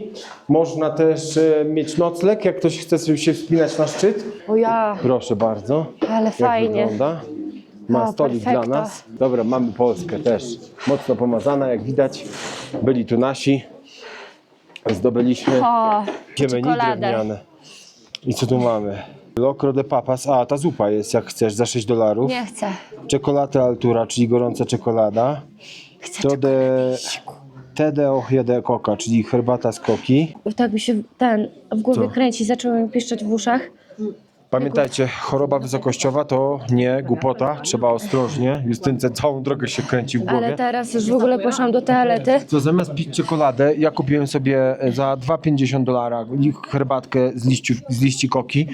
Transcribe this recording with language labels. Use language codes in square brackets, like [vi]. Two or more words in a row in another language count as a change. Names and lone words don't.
[pl] Można też mieć nocleg, jak ktoś chce sobie się wspinać na szczyt. O ja, Proszę bardzo. ale Jak fajnie. wygląda. Ma O, stolik perfekto. dla nas. Dobra, mamy Polskę też. Mocno pomazana, jak widać. Byli tu nasi. Zdobyliśmy O, piemeni czekoladę. drewniane. I co tu mamy? [es] Locro de papas. [pl] A, ta zupa jest, jak chcesz, za $6. Nie chcę. Czekolada Altura, czyli gorąca czekolada. [es] Té de hoja de coca, [pl] czyli herbata z koki. Tak mi się w głowie Co? kręci, zaczęło mi piszczeć w uszach. Pamiętajcie, choroba wysokościowa to nie głupota, trzeba ostrożnie. Justynce całą drogę się kręci w głowie. Ale teraz już w ogóle poszłam do toalety. To zamiast pić czekoladę, ja kupiłem sobie za $2,50 herbatkę z liści koki.